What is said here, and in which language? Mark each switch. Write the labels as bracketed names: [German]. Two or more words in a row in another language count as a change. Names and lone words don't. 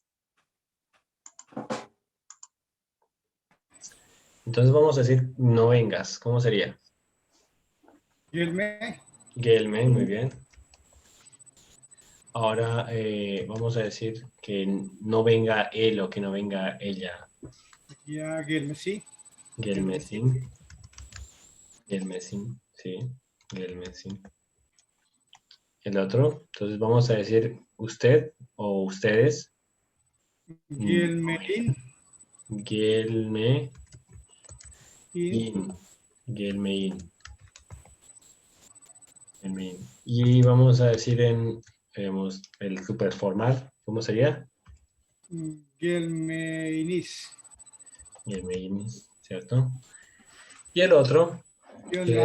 [Spanish] Entonces vamos a decir no vengas. ¿Cómo sería? [Turkish] Gelme. Gelme, [Spanish] muy bien. Ahora vamos a decir que no venga él o que no venga ella. [Turkish] Ya gelmesi. Gelmesin. Gelmesin, sí. Gelmesin. [Spanish] El otro, entonces vamos a decir usted o ustedes. [Turkish] Gelmein. Gelme. In. Gelmein. [Spanish] Y vamos a decir el super formal, ¿cómo sería? [Turkish] Gelmeinis. [Spanish] Gelmeinis, ¿cierto? Y el otro, Yo que